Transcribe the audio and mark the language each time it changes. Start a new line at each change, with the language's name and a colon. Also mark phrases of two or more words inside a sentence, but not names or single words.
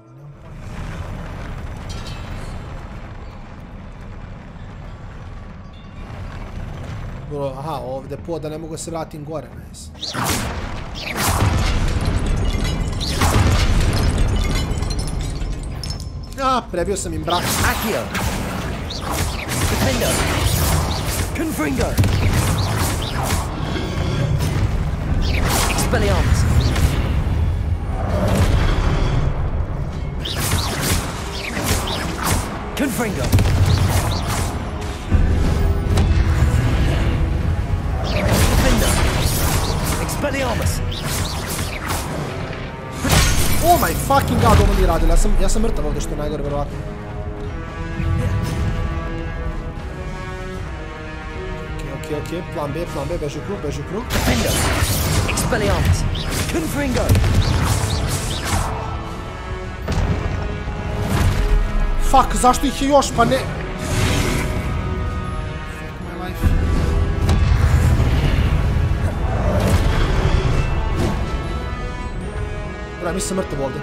Serbian: Aha, ovde da ne mogu da se vratim gore. Nice. Prebio sam im brak. Akio! Defender! Confringo! Expelliarmus! Confringo! Defender! Expelliarmus!
English: Oh my fucking god,
Serbian: ovo nije radilo. Ja sam mrtav ovdje, što je najgore, verovatno. Ok, plan B, beži u krug. Defender! Expelliarmus! Confringo! Fuck, zašto ih je još, pa ne... Ja mislim mrtav ovdje.